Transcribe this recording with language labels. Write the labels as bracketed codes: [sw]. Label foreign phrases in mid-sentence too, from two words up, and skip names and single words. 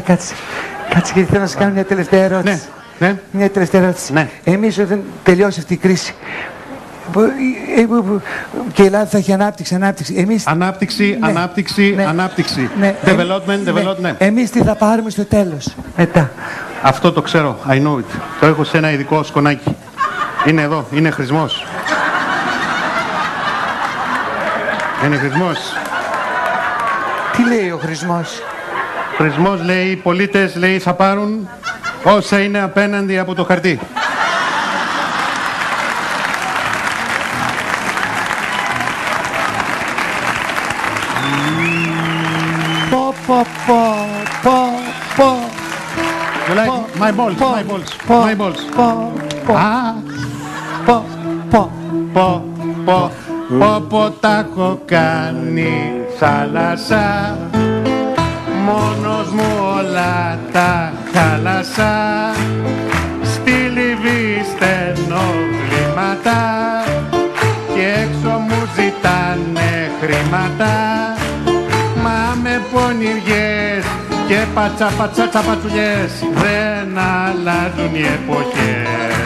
[el] Κάτσε γιατί θέλω να σας κάνω μια τελευταία ερώτηση. Ναι. Μια τελευταία ερώτηση. Ναι. Εμείς όταν τελειώσει αυτή η κρίση και η Ελλάδα θα έχει ανάπτυξη. Εμείς... Ανάπτυξη. Ναι. Development. Ναι. Εμείς τι θα πάρουμε στο τέλος, μετά. Αυτό το ξέρω. [en] I know it. [el] Το έχω σε ένα ειδικό σκονάκι. Είναι εδώ. Είναι χρησμός. Είναι χρησμός. Τι λέει ο χρησμός? Ο χρησμός λέει, οι πολίτες, λέει, θα πάρουν όσα είναι απέναντι από το χαρτί. [en] You like my balls. [el] Πω τα έχω κάνει θάλασσα, μόνος μου όλα τα χάλασα, στη Λιβύη στενοχλήματα και έξω μου ζητάνε χρήματα, μα με πονηριές και πατσαπατσουλιές δεν αλλάζουν οι εποχές.